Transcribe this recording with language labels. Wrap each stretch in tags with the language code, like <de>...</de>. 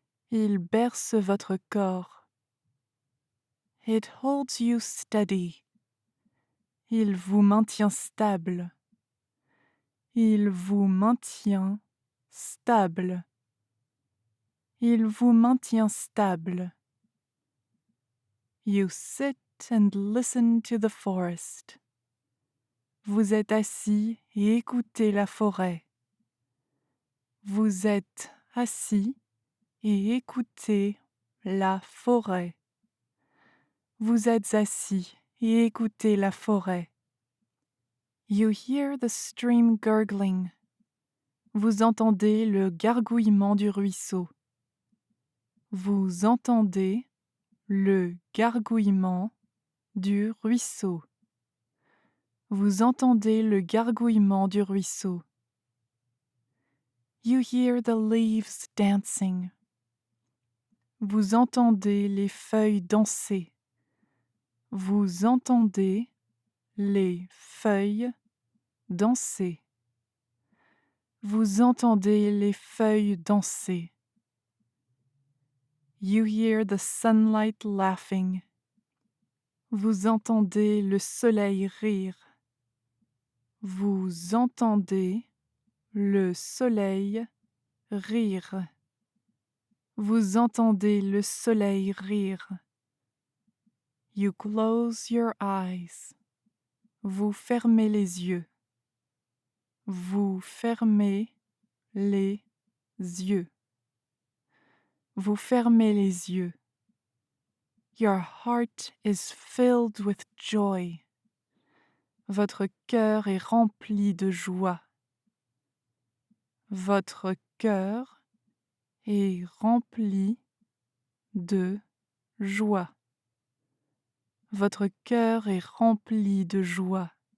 <fr>Il berce votre corps.</fr> <en>It holds you steady.</en> <fr>Il vous maintient stable. Il vous maintient stable. Il vous maintient stable.</fr> <en>You sit and listen to the forest.</en> <fr>Vous êtes assis et écoutez la forêt. Vous êtes assis et écoutez la forêt. Vous êtes assis et écoutez la forêt.</fr> <en>You hear the stream gurgling.</en> <fr>Vous entendez le gargouillement du ruisseau. Vous entendez le gargouillement du ruisseau. Vous entendez le gargouillement du ruisseau.</fr> <en>You hear the leaves dancing.</en> <fr>Vous entendez les feuilles danser. Vous entendez les feuilles danser. Vous entendez les feuilles danser.</fr> <en>You hear the sunlight laughing.</en> <fr>Vous entendez le soleil rire. Vous entendez le soleil rire. Vous entendez le soleil rire.</fr> <en>You close your eyes.</en> <fr>Vous fermez les yeux. Vous fermez les yeux. Vous fermez les yeux.</fr> <en>Your heart is filled with joy.</en> <fr>Votre cœur est rempli de joie. Votre cœur est rempli de joie. Votre cœur est rempli de joie.</fr>